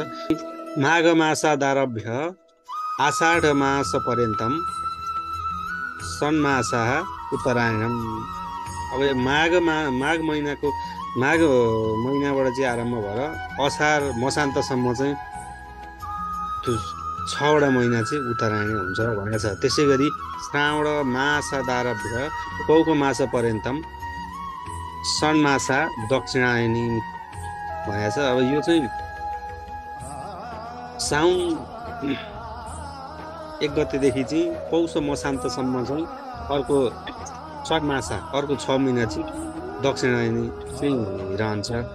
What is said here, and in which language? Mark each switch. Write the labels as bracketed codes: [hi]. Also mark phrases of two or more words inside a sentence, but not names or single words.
[sa] माघ मासादारभ्य आषाढ मास पर्यन्तम षण्मासाः उत्तरायणम। [ne] अब माघ महिनाबाट चाहिँ आरम्भ भएर असार मसान्तसम्म चाहिँ 6वटा महिना चाहिँ उत्तरायणी हुन्छ भनेको छ। त्यसै गरी [sa] श्रावण मासादारभ्य पौष मास पर्यन्तम षण्मासा दक्षिणायनी [ne] भनेको छ। अब यो चाहिँ साउन 1 गतेदेखि चाहिँ पौष मसान्तसम्म चाहिँ अर्को षण्मासा, अर्को 6 महिना चाहिँ दक्षिणायनी चाहिँ रहन्छ।